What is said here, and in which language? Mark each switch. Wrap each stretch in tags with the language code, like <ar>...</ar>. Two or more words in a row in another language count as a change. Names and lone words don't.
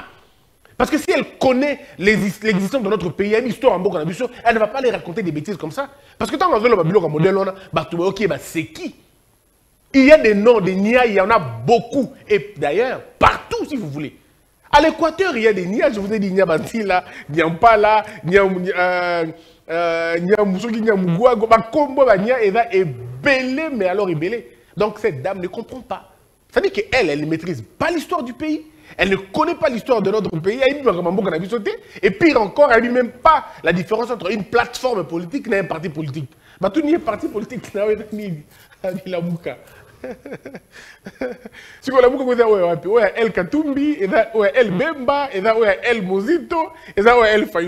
<fr>Parce que si elle connaît l'existence de notre pays, l'histoire en Boko, elle ne va pas les raconter des bêtises comme ça. Parce que quand on a le modèle, c'est qui? Il y a des noms, des Nia, il y en a beaucoup. Et d'ailleurs, partout si vous voulez. À l'Équateur, il y a des Nia, je vous ai dit Nia Bantila, Nia Mpala, Nia Moussouki, Nia Mougoua, Kombo, Nia Eva est belé, mais alors est belé. Donc cette dame ne comprend pas. Ça veut dire qu'elle ne maîtrise pas l'histoire du pays. Elle ne connaît pas l'histoire de notre pays. Et pire encore, elle ne dit même pas la différence entre une plateforme politique et un parti politique. Tout n'y est parti politique. Si on a beaucoup de El Katumbi, El Bemba, El Mozito, El Fayoulou.</fr>